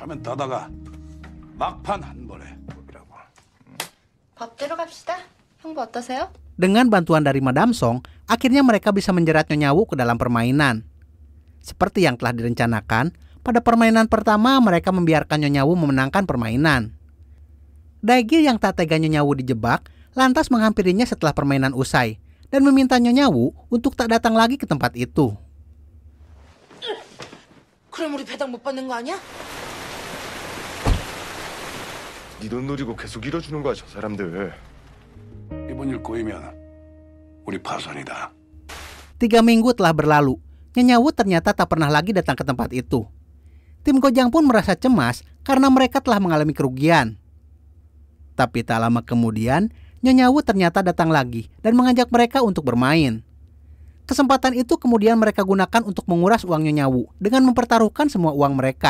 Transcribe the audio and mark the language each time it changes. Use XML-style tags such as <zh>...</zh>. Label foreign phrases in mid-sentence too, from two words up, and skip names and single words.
<id>Dengan bantuan dari Madam Song, akhirnya mereka bisa menjerat Nyonya Wu ke dalam permainan. Seperti yang telah direncanakan, pada permainan pertama mereka membiarkan Nyonya Wu memenangkan permainan. Daegil yang tak tega Nyonya Wu dijebak, lantas menghampirinya setelah permainan usai dan meminta Nyonya Wu untuk tak datang lagi ke tempat itu.</id> <ko>그럼 우리 배당 못 받는 거 아니야? 네 돈 노리고 계속 이뤄주는 거야, 저 사람들. 이번 일 꼬이면 우리 파산이다.</ko> <id>3 minggu telah berlalu. Nyonya Wu ternyata tak pernah lagi datang ke tempat itu. Tim Gojang pun merasa cemas karena mereka telah mengalami kerugian. Tapi tak lama kemudian, Nyonya Wu ternyata datang lagi dan mengajak mereka untuk bermain. Kesempatan itu kemudian mereka gunakan untuk menguras uang Nyonya Wu dengan mempertaruhkan semua uang mereka.</id>